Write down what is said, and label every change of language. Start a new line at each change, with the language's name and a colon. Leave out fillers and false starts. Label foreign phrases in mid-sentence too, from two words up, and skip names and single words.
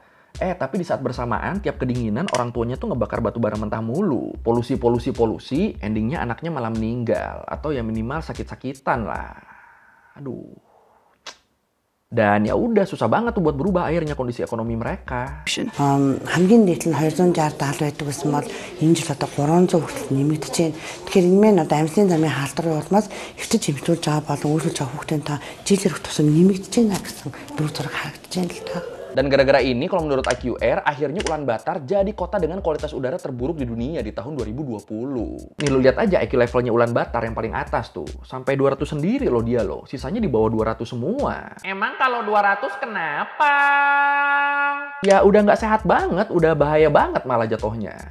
Indonesian: Tapi di saat bersamaan tiap kedinginan orang tuanya tuh ngebakar batu bara mentah mulu. Polusi, endingnya anaknya malah meninggal. Atau ya minimal sakit-sakitan lah. Aduh. Dan ya udah susah banget tuh buat berubah akhirnya kondisi ekonomi mereka.
Mongolian: хамгийн дээд нь 260-70 байдаг гэсэн бол энэ жил одоо 300 хүртэл нэмэгдэж байна. Тэгэхээр энэ мэн одоо амьсгалын замын халдварын улмаас эртэж хэмжүүлж байгаа болон үйлчлж байгаа хүүхдийн та жилээр тусам нэмэгдэж байна гэсэн дүр зураг харагдаж байна л та.
Indonesian: Dan gara-gara ini, kalau menurut IQR, akhirnya Ulaanbaatar jadi kota dengan kualitas udara terburuk di dunia di tahun 2020. Nih lo lihat aja IQ levelnya Ulaanbaatar yang paling atas tuh. Sampai 200 sendiri loh dia loh. Sisanya di bawah 200 semua. Emang kalau 200 kenapa? Ya udah nggak sehat banget, udah bahaya banget malah jatuhnya.